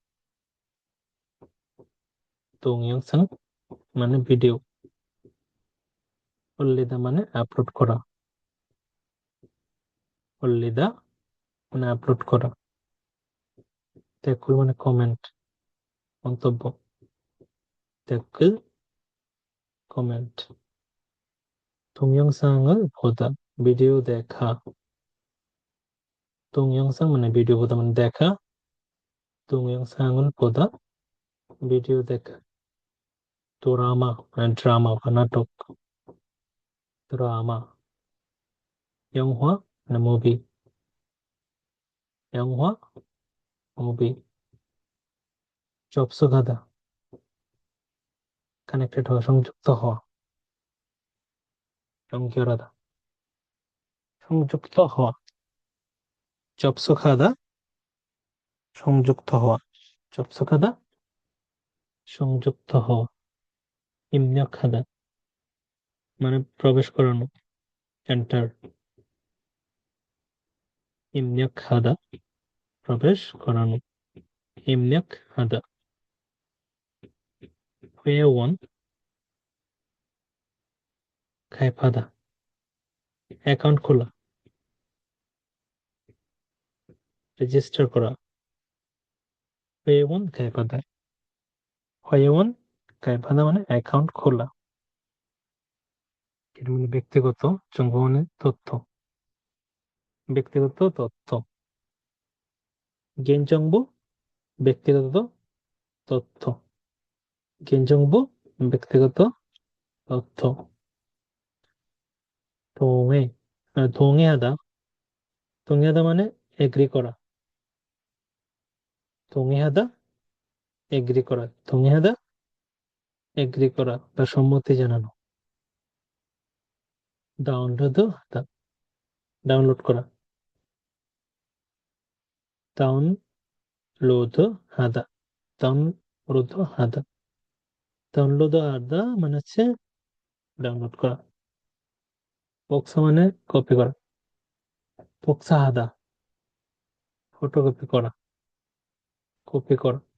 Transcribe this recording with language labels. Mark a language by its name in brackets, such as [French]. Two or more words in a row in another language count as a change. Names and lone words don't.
[Bangla] 동영상 মানে ভিডিও। 올리다 মানে আপলোড করা। 올리다 মানে আপলোড করা, 댓글 মানে কমেন্ট, মন্তব্য, 댓글 কমেন্ট, [Korean] 동영상을 보다 [Bangla] ভিডিও দেখা, 동영상 মানে ভিডিও 보다 মানে দেখা, [Korean] 동영상을 보다 [Bangla] ভিডিও দেখা, 드라마 মানে ড্রামা বা নাটক, 드라마, 영화 মানে মুভি, 영화 মুভি, 접속하다 কানেক্টেড হওয়া, সংযুক্ত হওয়া, 연결하다 সংযুক্ত হওয়া, 접속하다 সংযুক্ত হওয়া, 접속하다 সংযুক্ত হওয়া, 입력하다 মানে প্রবেশ করানো, এন্টার, 입력하다 প্রবেশ করানো, [Korean] 입력하다, 회원 가입하다 [Bangla] অ্যাকাউন্ট খোলা, রেজিস্টার করা, [Korean] 회원 가입하다, 회원 가입하다 [Bangla] মানে অ্যাকাউন্ট খোলা, এর মানে ব্যক্তিগত 정보 মানে তথ্য, ব্যক্তিগত তথ্য, 개인정보 ব্যক্তিগত তথ্য, 개인정보 ব্যক্তিগত তথ্য, [Korean] 동의 동의하다, 동의하다 [Bangla] মানে এগ্রি করা, 동의하다 এগ্রি করা, 동의하다 এগ্রি করা বা সম্মতি জানানো, [Korean] 다운로드 하다 [Bangla] ডাউনলোড করা, [Korean] 다운로드 하다 다운로드 하다, 다운로드 하다 [Bangla] মানে হচ্ছে ডাউনলোড করা, বক্সা মানে কপি করা, [Korean] 복사 하다 [Bangla] ফটোকপি করা, কপি করা,